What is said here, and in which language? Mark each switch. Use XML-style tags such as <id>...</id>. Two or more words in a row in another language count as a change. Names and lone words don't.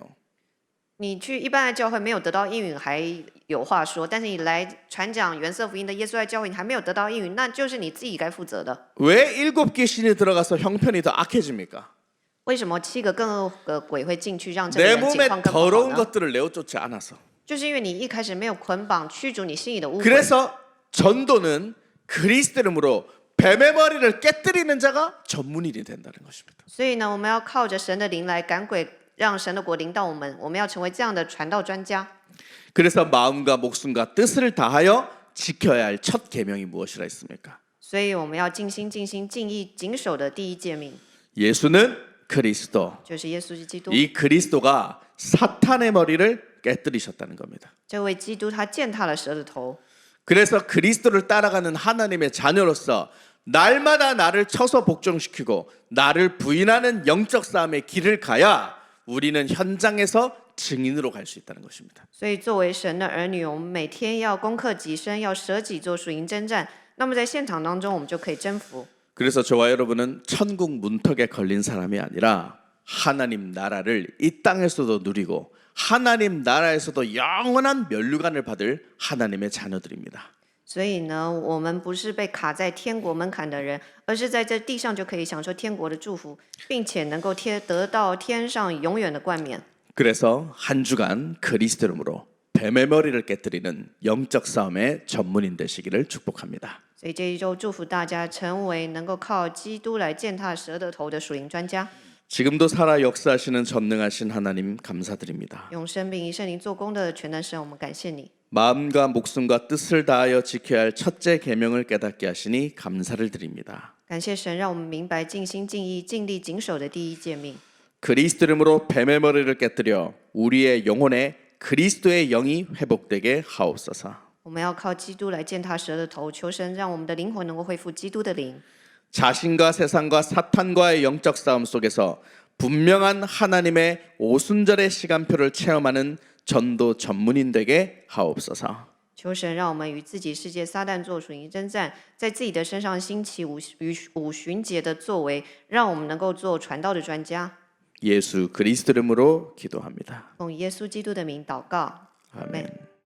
<zh>你去一般的教会没有得到应允还有话说，但是你来传讲原色福音的耶稣爱教会，你还没有得到应允，那就是你自己该负责的。</zh> <ko>왜 7개 신이 들어가서 형편이 더 악해집니까?</ko> <zh>为什么7个更恶的鬼会进去，让这个</zh> <ko>내</ko> <zh>人情</zh> <ko>몸에</ko> <zh>况更不好</zh> <ko>더러운</ko> <zh>呢？</zh> <ko>것들을 내어쫓지 않아서.</ko> <zh>就是因为你一开始没有捆绑驱逐你心里的污秽。</zh> <ko>그래서 전도는 그리스도 이름으로 뱀의 머리를 깨뜨리는 자가 전문인이 된다는 것입니다.</ko> <zh>所以呢，我们要靠着神的灵来赶鬼，让神的国临到我们。我们要成为这样的传道专家。</zh> <ko>그래서 마음과 목숨과 뜻을 다하여 지켜야 할 첫 계명이 무엇이라 했습니까?</ko> <zh>所以我们要尽心、尽心、尽意、谨守的第一诫命，</zh> <ko>예수는 그리스도.</ko> <zh>就是耶稣是基督。</zh> <ko>이 그리스도가 사탄의 머리를 깨뜨리셨다는 겁니다.</ko> <zh>这位基督他践踏了蛇的头，</zh> <ko>그래서 그리스도를 따라가는 하나님의 자녀로서 날마다 나를 쳐서 복종시키고 나를 부인하는 영적 싸움의 길을 가야 우리는 현장에서 증인으로 갈 수 있다는 것입니다.</ko> <zh>所以作为神的儿女，我们每天要攻克己身，要舍己做属灵征战。那么在现场当中，我们就可以征服。</zh> <ko>그래서 저와 여러분은 천국 문턱에 걸린 사람이 아니라 하나님 나라를 이 땅에서도 누리고 하나님 나라에서도 영원한 면류관을 받을 하나님의 자녀들입니다.</ko> <zh>所以呢，我们不是被卡在天国门槛的人，而是在这地上就可以享受天国的祝福，并且能够得到天上永远的冠冕。</zh> <ko>그래서 한 주간 그리스도 이름으로 뱀의 머리를 깨뜨리는 영적 싸움의 전문인 되시기를 축복합니다.</ko> <zh>所以这一周祝福大家成为能够靠基督来践踏蛇的头的属灵专家。</zh> <ko>지금도 살아 역사하시는 전능하신 하나님 감사드립니다.</ko> <zh>用生命以圣灵做工的全能神，我们感谢你。</zh> <ko>마음과 목숨과 뜻을 다하여 지켜야 할 첫째 계명을 깨닫게 하시니 감사를 드립니다.</ko> <zh>感谢神，让我们明白尽心尽意尽力谨守的第一诫命。</zh> <ko>그리스도 이름으로 뱀의 머리를 깨뜨려 우리의 영혼에 그리스도의 영이 회복되게 하옵소서.</ko> <zh>我们要靠基督来践踏蛇的头，求神让我们的灵魂能够恢复基督的灵。</zh> <ko>자신과 세상과 사탄과의 영적 싸움 속에서 분명한 하나님의 오순절의 시간표를 체험하는 전도 전문인 되게 하옵소서.</ko> <zh>求神让我们与自己世界撒旦做属灵征战，在自己的身上兴起五旬节的作为，让我们能够做传道的专家。</zh> <ko>예수 그리스도 이름으로 기도합니다.</ko> <zh>奉耶稣基督的名祷告，阿门。</zh>